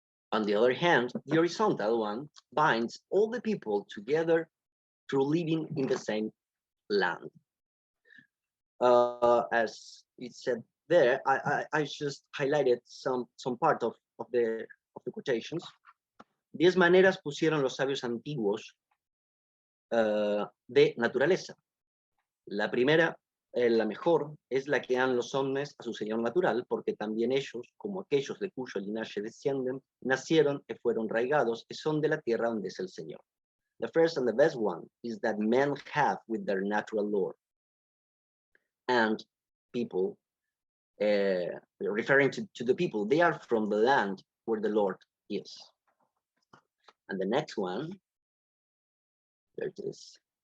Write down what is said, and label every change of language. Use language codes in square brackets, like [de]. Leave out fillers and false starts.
[en] On the other hand, the horizontal one binds all the people together through living in the same land. As it said there, I just highlighted some part of the quotations. [es] 10 maneras pusieron los sabios antiguos de naturaleza. La primera, la mejor, es la que dan los hombres a su señor natural, porque también ellos, como aquellos de cuyo linaje descienden, nacieron y fueron raigados y son de la tierra donde es el Señor. [en] The first and the best one is that men have with their natural lord. And people, referring to the people, they are from the land where the Lord is. And the next one, there it is.